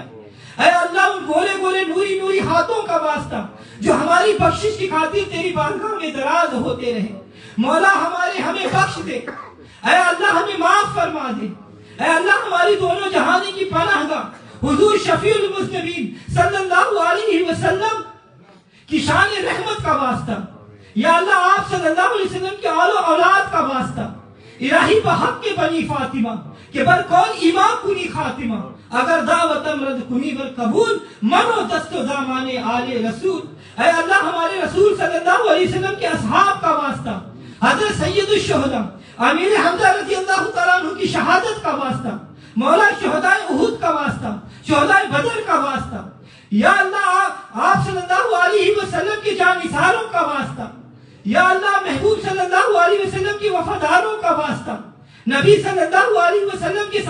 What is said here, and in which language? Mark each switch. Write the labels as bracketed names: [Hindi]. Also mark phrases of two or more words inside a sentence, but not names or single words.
[Urdu] اے اللہ ان گولے گولے نوری نوری ہاتھوں کا واسطہ جو ہماری بخشش کی خاطر تیری بارگاہ میں دراز ہوتے رہے مولا، ہمیں بخش دے، اے اللہ ہمیں معاف فرما دے، اے اللہ ہماری دونوں جہانی کی پناہ گاہ حضور شفیع المذنبین صلی اللہ علیہ وسلم کی شان رحمت کا واسطہ، یا اللہ آپ صلی اللہ علیہ وسلم کے آل و اولاد کا واسطہ، [Persian] الہی بحق کے بنی فاطمہ کہ بر کون ایمان کنی خاتمہ، اگر دعوتم رد کنی بر قبول منو دست و دامان آل رسول۔ [Urdu] اے اللہ ہمارے رسول صلی اللہ علیہ وسلم کے اصحاب کا واسطہ، حضرت سید الشہداء امیر حمزہ رضی اللہ تعالیٰ عنہ کی شہادت کا واسطہ مولا، شہداء احد کا واسطہ، شہداء بدر کا واسطہ، یا اللہ آپ صلی اللہ علیہ وسلم کے جانثاروں کا واسطہ، یا اللہ محبوب صلی اللہ علیہ وسلم کی وفاداروں کا واسطہ، نبی صلی اللہ علیہ وسلم کے